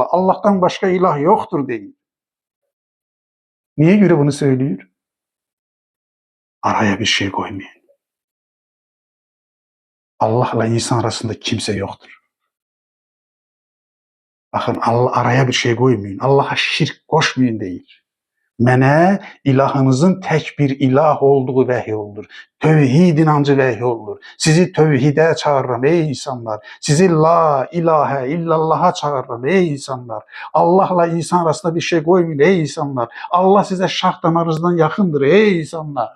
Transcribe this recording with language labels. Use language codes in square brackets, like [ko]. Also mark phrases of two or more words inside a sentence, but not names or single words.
[tr] Allah'tan başka ilah yoktur deyin. Niye göre bunu söylüyor? Araya bir şey koymayın. Allah'la insan arasında kimse yoktur. Bakın Allah araya bir şey koymayın. Allah'a şirk koşmayın değil. [az] Mənə ilahınızın tək bir ilah olduğu vəhy olunur. Tövhid inancı vəhy olunur. Sizi tövhidə çağırıram ey insanlar. Sizi [ar] لا إله إلا الله [az] çağırıram ey insanlar. Allahla insan arasında bir şey qoymayın ey insanlar. Allah sizə şah damarınızdan yaxındır ey insanlar.